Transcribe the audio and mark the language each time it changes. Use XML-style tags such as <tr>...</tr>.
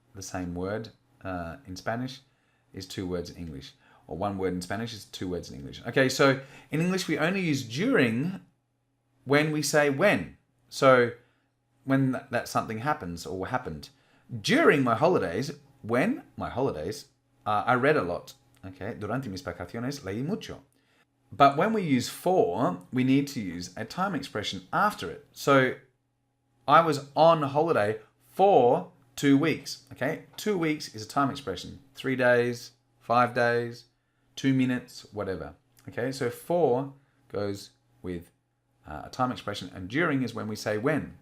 <en>The same word in Spanish is 2 words in English. Or 1 word in Spanish is 2 words in English. Okay, so in English we only use during when we say when. So when that something happens or happened. During my holidays, when my holidays, I read a lot.</en> <es>Okay, durante mis vacaciones leí mucho.</es> <en>But when we use for, we need to use a time expression after it. So I was on holiday for 2 weeks. Okay, 2 weeks is a time expression. 3 days, 5 days, 2 minutes, whatever. Okay, so for goes with a time expression, and during is when we say when.</en>